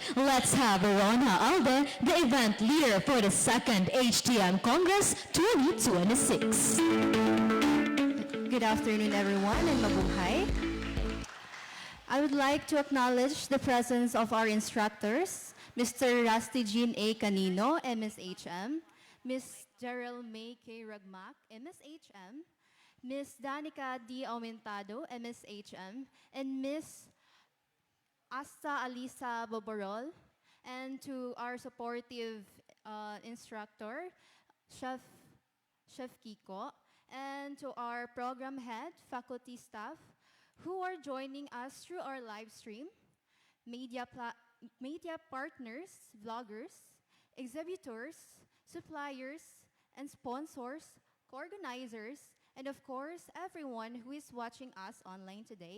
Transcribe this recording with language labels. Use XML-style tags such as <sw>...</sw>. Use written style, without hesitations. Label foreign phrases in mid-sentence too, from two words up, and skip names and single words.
<en>Let's have Rona Alde, the event leader for the second HTM Congress 2026. Good afternoon, everyone, and mabuhay. I would like to acknowledge the presence of our instructors, Mr. Rusty Jean A. Canino, MSHM, Ms. Gerald May K. Ragmac, MSHM, Ms. Danica D. Aumentado, MSHM, and Ms. Asta Alisa Boborol, and to our supportive instructor, Chef Kiko, and to our program head, faculty staff, who are joining us through our live stream, media partners, vloggers, exhibitors, suppliers, and sponsors, co-organizers, and of course, everyone who is watching us online today.</en>